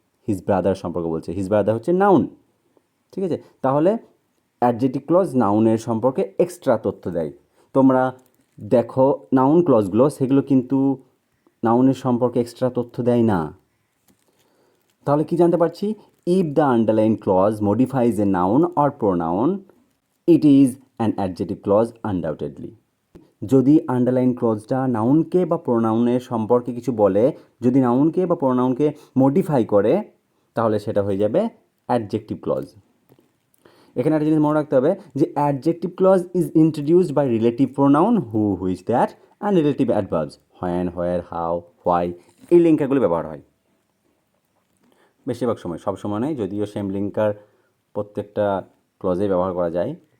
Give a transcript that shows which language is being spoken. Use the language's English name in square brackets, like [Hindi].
[Bangla] His brother সম্পর্কে বলছে। His brother হচ্ছে নাউন। ঠিক আছে, তাহলে অ্যাডজেক্টিভ ক্লজ নাউনের সম্পর্কে এক্সট্রা তথ্য দেয়। তোমরা দেখো নাউন ক্লজগুলো, সেগুলো কিন্তু নাউনের সম্পর্কে এক্সট্রা তথ্য দেয় না। তাহলে কি জানতে পারছি? [English] If the underlined clause modifies a noun or pronoun, it is an adjective clause undoubtedly. [Bangla] যদি আন্ডারলাইন ক্লজটা নাউনকে বা প্রোনাউনের সম্পর্কে কিছু বলে, যদি নাউনকে বা প্রোনাউনকে মডিফাই করে, তাহলে সেটা হয়ে যাবে অ্যাডজেক্টিভ ক্লজ। এখানে একটা জিনিস মনে রাখতে হবে যে [English] adjective clause is introduced by relative pronoun [Bangla] who, which, that and relative adverbs when, where, how, why, এই লিঙ্কারগুলো ব্যবহার হয় বেশিরভাগ সময়, সব সময় নয়, যদিও সেম লিঙ্কার প্রত্যেকটা ক্লজে ব্যবহার করা যায়।